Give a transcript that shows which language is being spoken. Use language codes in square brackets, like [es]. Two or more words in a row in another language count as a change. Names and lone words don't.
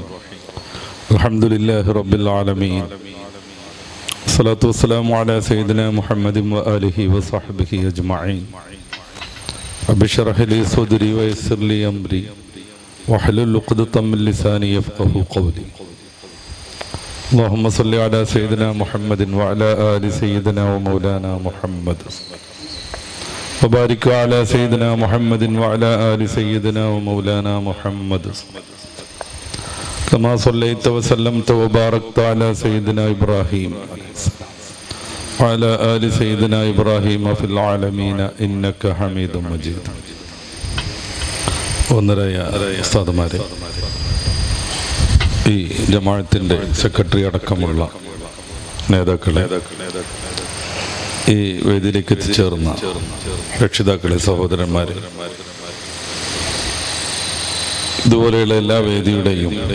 [ar] الحمد لله رب العالمين. صلاة والسلام على سيدنا محمد و آله وصحبه أجمعين. رب اشرح لي صدري ويسر لي أمري واحلل عقدة من لساني يفقهوا قولي. اللهم صل على سيدنا محمد وعلى آل سيدنا ومولانا محمد وبارك على سيدنا محمد وعلى آل سيدنا ومولانا محمد كما صليت وسلمت وباركت على سيدنا إبراهيم وعلى آل سيدنا إبراهيم في العالمين إنك حميد مجيد. [ml] ഒന്നരായ ഉസ്താദുമാരെ, ഈ ജമാഅത്തിൻ്റെ സെക്രട്ടറി അടക്കമുള്ള നേതാക്കളെ, ഈ വേദിയിലേക്ക് എത്തിച്ചേർന്ന രക്ഷിതാക്കളെ, സഹോദരന്മാരെ, ഇതുപോലെയുള്ള എല്ലാ വേദിയുടെയും